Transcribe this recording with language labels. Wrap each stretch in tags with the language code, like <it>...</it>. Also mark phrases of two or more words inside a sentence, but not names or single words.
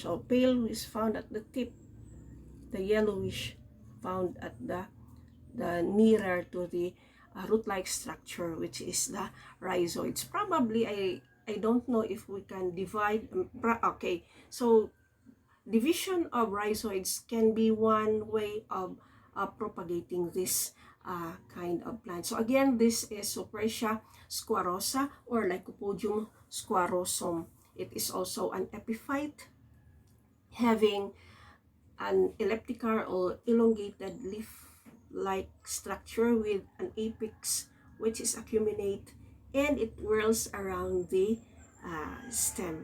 <en>So pale is found at the tip, the yellowish found at the nearer to the root-like structure, which is the rhizoids. Probably, I don't know if we can divide, okay, so division of rhizoids can be one way of propagating this kind of plant. So again, this is Huperzia squarrosa, or Lycopodium squarrosum. It is also an epiphyte having an elliptical or elongated leaf-like structure with an apex which is acuminate, and it whirls around the stem.</en>